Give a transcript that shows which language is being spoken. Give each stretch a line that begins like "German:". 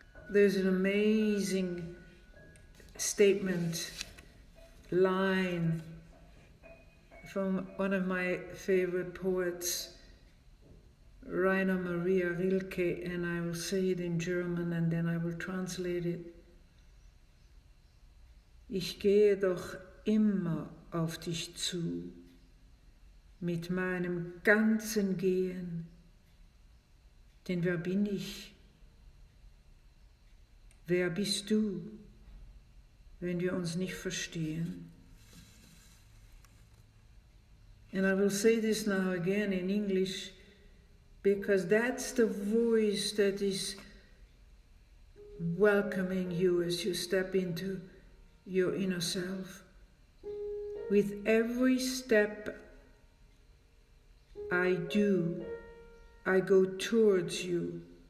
English: There's an amazing statement, line from one of my favorite poets, Rainer Maria Rilke, and I will say it in German and then I will translate it.
German: Ich gehe doch immer auf dich zu, mit meinem ganzen Gehen, denn wer bin ich? Wer bist du, wenn wir uns nicht verstehen?
English: And I will say this now again in English, because that's the voice that is welcoming you as you step into your inner self. With every step I do, I go towards you.